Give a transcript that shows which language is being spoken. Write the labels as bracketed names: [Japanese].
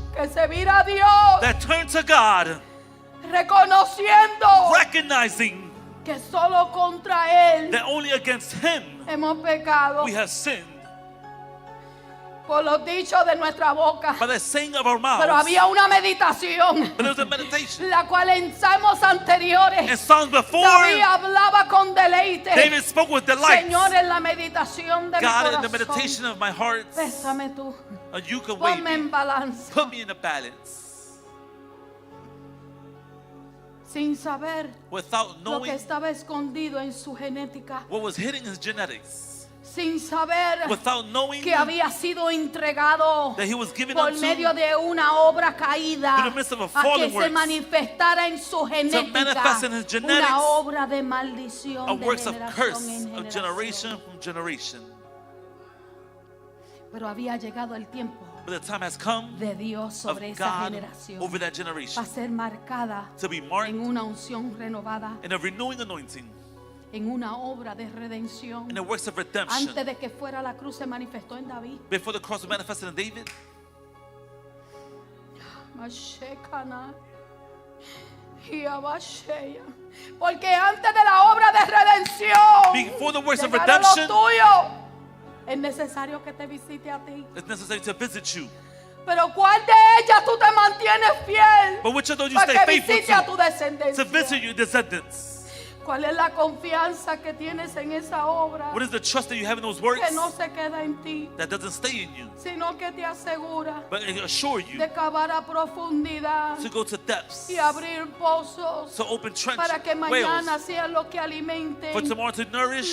[Spanish] que se mira a Dios [English] that turned to God, [Spanish] reconociendo [English] recognizing [Spanish] que solo contra Él [English] that only against Him [Spanish] hemos pecado [English] we have sinned [Spanish] por los dichos de nuestra boca? [English] by the saying of our [Spanish] Pero [English] mouths? [Spanish] había una meditación, [English] But there was a meditation. [Spanish] la cual en salmos [English] In [Spanish] anteriores [English] Psalms before, [Spanish] David hablaba con deleite. [English] David spoke with delight. [Spanish] Señor, en la meditación de [English] God, in [Spanish] mi corazón, [English] meditation of my heart, [Spanish] pésame tú, [English] you can weigh [Spanish] ponme en [English] me, balance, put me in a balance. [Spanish] sin saber [English] Without [Spanish] lo que [English] knowing [Spanish] estaba escondido en su genética, [English] what was hidden in his genetics, [Spanish] sin saber [English] without knowing [Spanish] que había sido entregado [English] that he was given [Spanish] por [English] unto [Spanish] medio de una obra caída [English] through the midst of a [Spanish] a que [English] fallen [Spanish] se [English] works, [Spanish] manifestara en su genética [English] manifest in his genetics, [Spanish] una obra de maldición [English] of [Spanish] de [English] works of [Spanish] generación [English] curse, [Spanish] en [English] of generation from generation. [Spanish] Pero había llegado el tiempo [English] But the time has come [Spanish] de Dios [English] of [Spanish] sobre esa [English] God [Spanish] generación [English] over that [Spanish] para [English] generation [Spanish] ser marcada [English] to be marked [Spanish] en una unción renovada, [English] in a renewing anointing, [Spanish] en una obra de redención. [English] in the works of redemption. [Spanish] Antes de que fuera la cruz se manifestó en David. [English] Before the cross was manifested in David, Mashekana, Hiabasheya. [Spanish] Porque antes de la obra de redención, [English] before the works of [Spanish] llegar a lo [English] redemption, [Spanish] tuyo, es necesario que te visite a ti. [English] it's necessary to visit you. [Spanish] Pero ¿cuál de ellas tú te mantienes fiel [English] But which of those you [Spanish] para [English] stay [Spanish] que visite a [English] faithful [Spanish] tu descendencia? [English] to visit your descendants? [Spanish] ¿Cuál es la confianza que tienes en esa obra? [English] What is the trust that you have in those works [Spanish] Que no se queda en ti, [English] that doesn't stay in you, [Spanish] sino que te asegura [English] but it assure you [Spanish] de cavar a profundidad [English] to go to depths, [Spanish] y abrir pozos [English] to open trench [Spanish] para que mañana [English] wells, [Spanish] sea lo que alimente [English] for tomorrow to nourish